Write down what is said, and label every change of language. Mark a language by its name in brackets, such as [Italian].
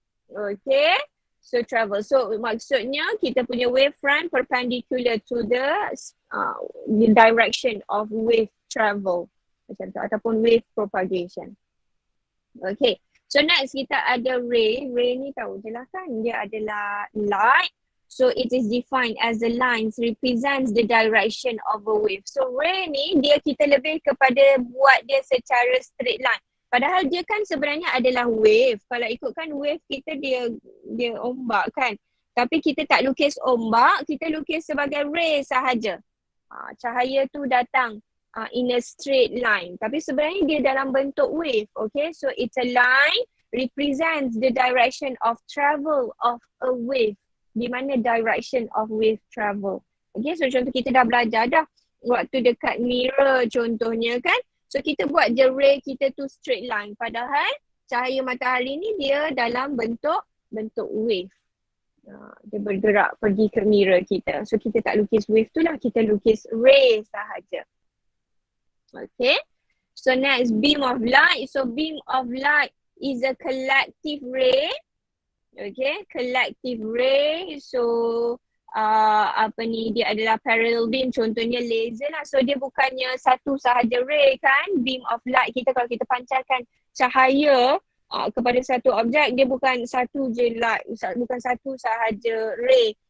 [English] Okay, so travel. So [Malay] maksudnya kita punya [English] wavefront perpendicular to the direction of wave travel. [Malay] Macam tu, ataupun [English] wave propagation. Okay, so next kita ada ray. [Malay] Ray ni tahu je lah kan, dia adalah light. [English] So it is defined as the lines represents the direction of a wave. [Malay] So ray ni dia kita lebih kepada buat dia secara straight line. Padahal dia kan sebenarnya adalah wave. Kalau ikutkan wave kita dia ombak kan. Tapi kita tak lukis ombak, kita lukis sebagai ray sahaja. Cahaya tu datang [English] in a straight line. [Malay] Tapi sebenarnya dia dalam bentuk wave. [English] Okay, so it's a line represents the direction of travel of a wave. [Malay] Di mana [English] direction of wave travel. [Malay] Okay, so contoh kita dah belajar dah. Waktu dekat mirror contohnya kan. So kita buat je ray kita tu straight line. Padahal cahaya matahari ni dia dalam bentuk wave. Dia bergerak pergi ke mirror kita. So kita tak lukis wave tu lah. Kita lukis ray sahaja. Okay. [English] So next, beam of light. So beam of light is a collective ray. Okay, collective ray. [Malay] So dia adalah parallel beam, contohnya laser lah. So dia bukannya satu sahaja ray kan. Beam of light kita kalau kita pancarkan cahaya kepada satu objek, dia bukan satu je light, bukan satu sahaja ray.